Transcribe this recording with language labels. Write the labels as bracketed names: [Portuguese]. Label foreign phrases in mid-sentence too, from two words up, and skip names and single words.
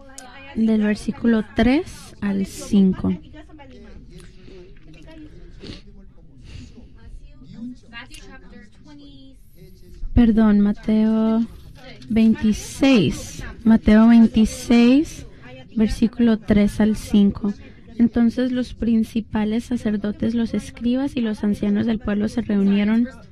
[Indonesian] Mulai 5. ayat [Spanish] Del versículo 3 al 5. [Indonesian] 3 sampai 5. Ketika [English] Matthew chapter 20. [Spanish] Perdón, Mateo 26. Mateo 26, versículo 3 al 5. Entonces los principales sacerdotes, los escribas y los ancianos del pueblo se reunieron.